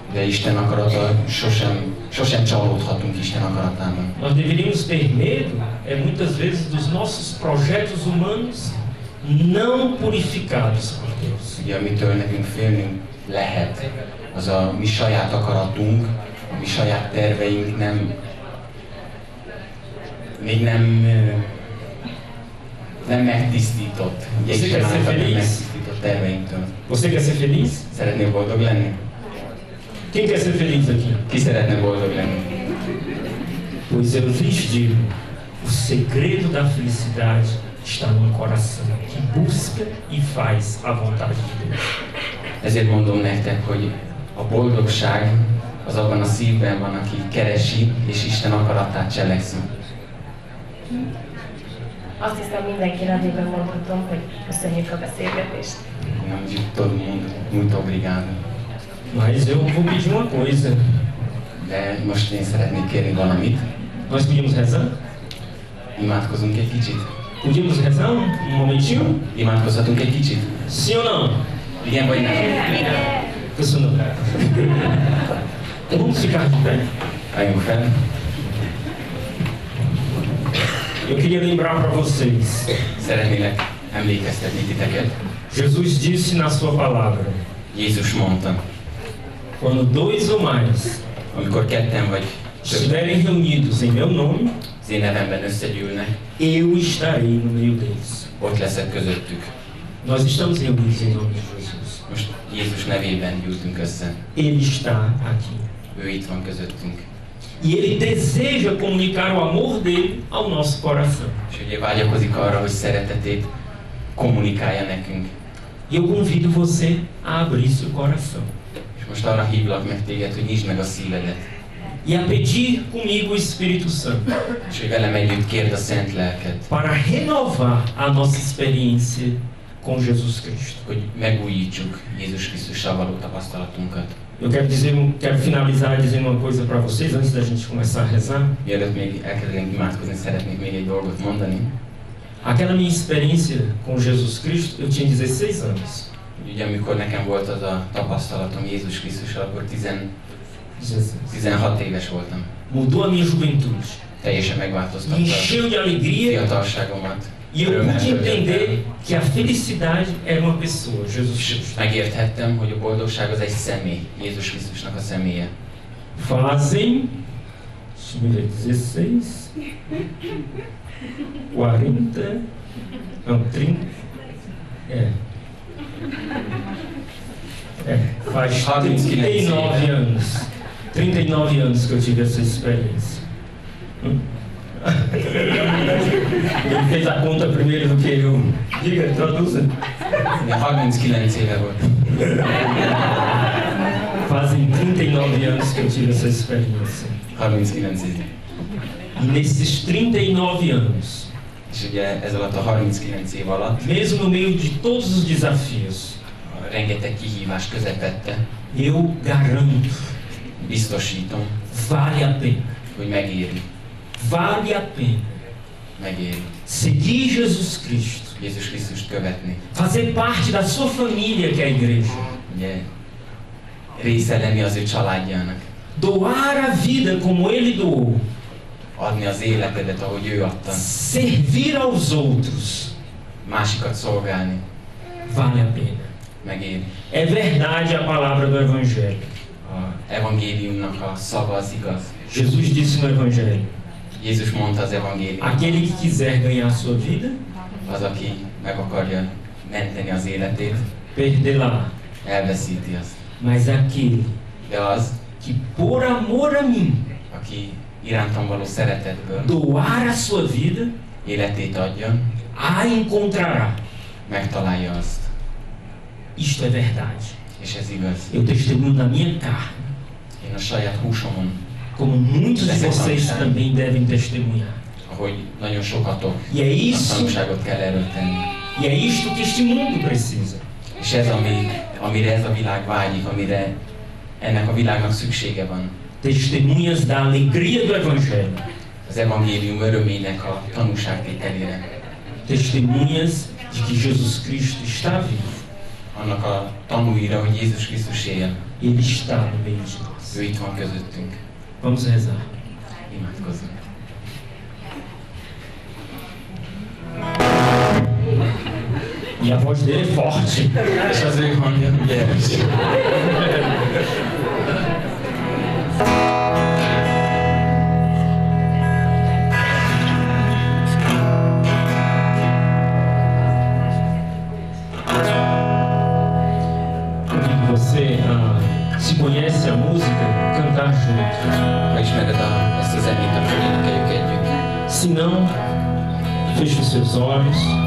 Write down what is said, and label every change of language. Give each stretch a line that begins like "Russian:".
Hungarian: De Isten akarata sosem csalódhatunk Isten akaratában.
Portuguese: Nós deveríamos ter medo, muitas vezes, dos nossos projetos humanos não purificados por Deus.
Hungarian: Ugye, amitől nekünk félnünk lehet, az a mi saját akaratunk, a mi saját terveink még nem megtisztított. Ugye Isten által nem megtisztított terveinktől.
Portuguese: Você quer ser feliz?
Hungarian: Szeretnél boldog lenni?
Portuguese: Quem quer ser feliz aqui?
Hungarian: Ki szeretne boldog lenni?
Portuguese: Pois eu lhes digo, o segredo da felicidade está no coração, que busca e faz a vontade de Deus.
Hungarian: Ezért mondom nektek, hogy a boldogság az abban a szívben van, aki keresi és Isten akaratát cselekszi. Azt hiszem mindenki nevében mondhatom, hogy köszönjük a beszélgetést.
Portuguese: Nem de todo mundo, muito obrigado. Mas eu vou pedir uma coisa.
Hungarian: De most én szeretnék kérni valamit.
Portuguese: Nós podíamos rezar?
Hungarian: Imádkozunk egy kicsit?
Portuguese: Podíamos rezar um momentinho?
Hungarian: Imádkozhatunk egy kicsit?
Portuguese: Sim ou não?
Hungarian: Igen vagy nem? Köszönöm.
Portuguese: Vamos ficar de pé.
Hungarian: Álljunk fel.
Portuguese: Eu queria lembrar para vocês.
Hungarian: Szeretnélek emlékeztetni titeket.
Portuguese: Jesus disse na sua palavra:
Hungarian: Jézus mondta,
Portuguese: quando dois ou mais
Hungarian: amikor ketten vagy
Portuguese: estiverem reunidos em meu nome,
Hungarian: az én nevemben összegyűlnek,
Portuguese: eu estarei no meio deles.
Hungarian: ott leszek közöttük.
Portuguese: Nós estamos reunidos em nome de Jesus.
Hungarian: Most Jézus nevében gyűltünk össze.
Portuguese: Ele está aqui.
Hungarian: Ő itt van közöttünk.
Portuguese: E Ele deseja comunicar o amor dele ao nosso coração.
Hungarian: És ugye vágyakozik arra, hogy szeretetét kommunikálja nekünk.
Portuguese: E eu convido você a abrir seu coração
Hungarian: És most arra hívlak meg téged, hogy nyisd meg a szívedet.
Portuguese: e a pedir comigo o Espírito Santo
Hungarian: És hogy velem együtt kérd a Szent Lelket,
Portuguese: para renovar a nossa experiência com Jesus Cristo.
Hungarian: hogy megújítsuk Jézus Krisztussal való tapasztalatunkat.
Portuguese: Eu quero finalizar dizendo uma coisa para vocês antes da gente começar a rezar.
Hungarian: Mielőtt még elkezdenénk imádkozni, szeretnék még egy dolgot mondani.
Portuguese: Aquela minha experiência com Jesus Cristo, eu tinha 16 anos.
Hungarian: Ugye amikor nekem volt az a tapasztalatom Jézus Krisztussal, akkor 16 éves voltam.
Portuguese: Mudou a minha juventude.
Hungarian: Teljesen
Portuguese: Me
Hungarian: megváltoztatta
Portuguese: encheu de
Hungarian: a
Portuguese: alegria
Hungarian: fiatalságomat.
Portuguese: e eu pude entender que a felicidade era uma pessoa, Jesus Cristo.
Hungarian: Megérthettem, hogy a boldogság az egy személy, Jézus Krisztusnak a személye.
Portuguese: Fazem, deixa eu ver, 16, 40, não, 30, faz 39 anos. 39 anos que eu tive essa experiência. Ele fez a conta primeiro do que eu. Diga, traduza.
Hungarian: 39 éve volt.
Portuguese: Fazem 39 anos que eu tive essa experiência.
Hungarian: 39 év.
Portuguese: E nesses 39 anos,
Hungarian: És ugye ez alatt a 39 év alatt,
Portuguese: mesmo no meio de todos os desafios,
Hungarian: a rengeteg kihívás közepette,
Portuguese: eu garanto,
Hungarian: biztosítom,
Portuguese: vale a pena.
Hungarian: hogy megéri.
Portuguese: Vale a pena
Hungarian: Megéri.
Portuguese: seguir Jesus Cristo,
Hungarian: Jézus Krisztust követni.
Portuguese: fazer parte da sua família, que é a igreja,
Hungarian: Ugye része lenni az ő családjának.
Portuguese: doar a vida como Ele doou,
Hungarian: Adni az életedet, ahogy ő adta.
Portuguese: servir aos outros,
Hungarian: Másikat szolgálni.
Portuguese: vale a pena.
Hungarian: Megéri.
Portuguese: É verdade a palavra do Evangelho.
Hungarian: A evangéliumnak a szava az igaz.
Portuguese: Jesus disse no Evangelho:
Hungarian: Jézus mondta az evangélium.
Portuguese: aquele que quiser ganhar a sua vida,
Hungarian: Az, aki meg akarja menteni az életét,
Portuguese: perderá.
Hungarian: elveszíti azt.
Portuguese: Mas aquele
Hungarian: De az,
Portuguese: que por amor a mim
Hungarian: aki irántam való szeretetből
Portuguese: doar a sua vida,
Hungarian: életét adja,
Portuguese: a encontrará.
Hungarian: megtalálja azt.
Portuguese: Isto é verdade.
Hungarian: És ez igaz.
Portuguese: Eu testemunho na minha carne,
Hungarian: Én a saját húsomon,
Portuguese: como muitos de vocês também devem testemunhar.
Hungarian: ahogy nagyon sokatok,
Portuguese: E é isso,
Hungarian: tanúságot kell erről tenni.
Portuguese: e é isto que este mundo precisa.
Hungarian: És ez, amire ez a világ vágyik, amire ennek a világnak szüksége van.
Portuguese: Testemunhas da alegria do Evangelho.
Hungarian: Az evangélium örömének a tanúságtételére.
Portuguese: Testemunhas de que Jesus Cristo está vivo.
Hungarian: Annak a tanúira, hogy Jézus Krisztus él.
Portuguese: Ele está no meio de nós.
Hungarian: Ő itt van közöttünk.
Portuguese: Vamos rezar.
Hungarian: Imádkozzunk.
Portuguese: E a voz dele é forte.
Hungarian: És az ő hangja erős.
Portuguese: Convido você se conhece a música, cantar junto.
Hungarian: Ha ismered ezt a zenét, akkor énekeljük együtt.
Portuguese: Se não, feche os seus olhos,